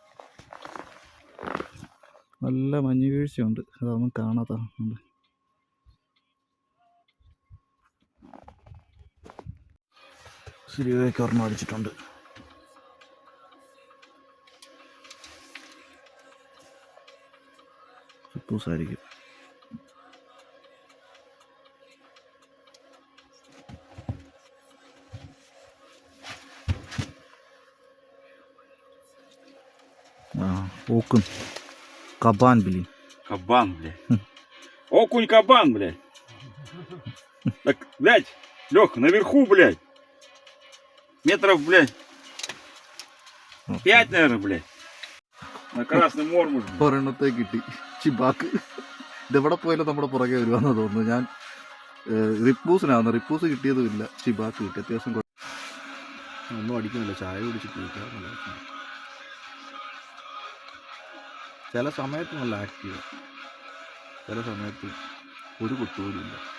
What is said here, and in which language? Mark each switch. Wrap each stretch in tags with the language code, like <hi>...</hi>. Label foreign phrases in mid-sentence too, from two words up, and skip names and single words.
<ml>നല്ല മഞ്ഞ് വീഴ്ചയുണ്ട്, അതൊന്നും കാണാത്തതുണ്ട്. ശരിയൊക്കെ ഓർമ്മ അടിച്ചിട്ടുണ്ട്. പൂസായിരിക്കും.</ml> <ru>Окунь. Кабан, блин. Кабан, блядь. Окунь кабан, блядь. Так, блядь, Лёха, наверху, блядь. Метров, блядь, 5, наверное, блядь. На Красном Мормуш.</ru> <ml>ഒരെണ്ണത്തെ കിട്ടി, ചിബാക്ക്. ഇതെവിടെ പോയാലും നമ്മുടെ പുറകെ വരുവാന്ന് തോന്നുന്നു. ഞാൻ റിപ്പൂസിനാണ്, റിപ്പൂസ് കിട്ടിയതും ഇല്ല, ചിബാക്ക് കിട്ടി. അത്യാവശ്യം ഒന്നും അടിക്കുന്നില്ല, ചായ കുടിച്ചിട്ട്. ചില സമയത്ത് നല്ല ആക്റ്റീവ്, ചില സമയത്ത് ഒരു കുത്തുപോലുമില്ല.</ml>